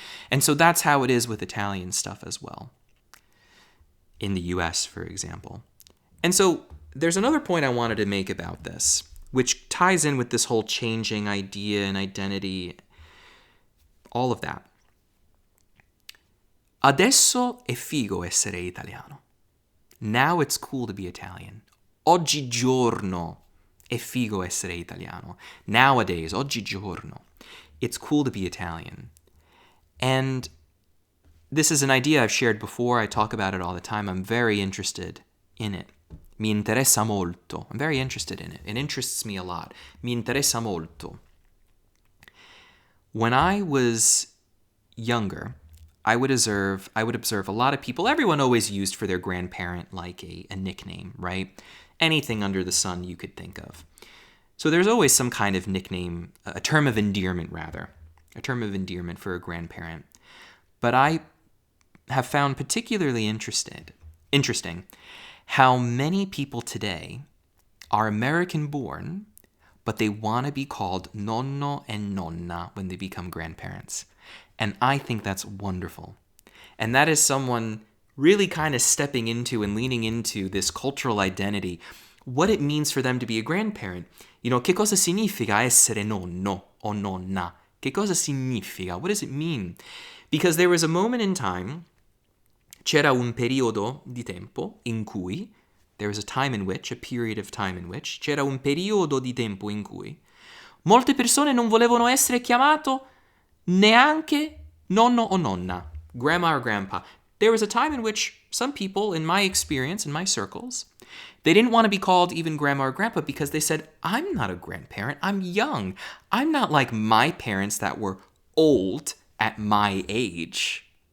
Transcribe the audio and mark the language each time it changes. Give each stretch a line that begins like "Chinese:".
English: And so that's how it is with Italian stuff as well. In the US, for example. And so there's another point I wanted to make about this, which ties in with this whole changing idea and identity, all of that.
Italian: Adesso è figo essere italiano.
English: Now it's cool to be Italian.
Italian: Oggigiorno è figo essere italiano.
English: Nowadays, oggigiorno, it's cool to be Italian. And this is an idea I've shared before. I talk about it all the time. I'm very interested in it.
Italian: Mi interessa molto.
English: I'm very interested in it. It interests me a lot.
Italian: Mi interessa molto.
English: When I was younger, I would observe a lot of people. Everyone always used for their grandparent like a nickname, right? Anything under the sun you could think of. So there's always some kind of nickname, a term of endearment rather, a term of endearment for a grandparent. But I have found particularly interesting how many people today are American-born, but they want to be called nonno and nonna when they become grandparents. And I think that's wonderful. And that is someone really kind of stepping into and leaning into this cultural identity, what it means for them to be a grandparent.
Italian: You know, che cosa significa essere nonno o nonna? Che cosa significa?
English: What does it mean?
Italian: Because
English: there was a moment in time, c'era un periodo di tempo in cui, there was a period of time in which,
Italian: c'era un periodo di tempo in cui, molte persone non volevano essere chiamato neanche nonno o nonna,
English: grandma or grandpa. There was a time in which some people, in my experience, in my circles, they didn't want to be called even grandma or grandpa because they said, I'm not a grandparent, I'm young. I'm not like my parents that were old at my age.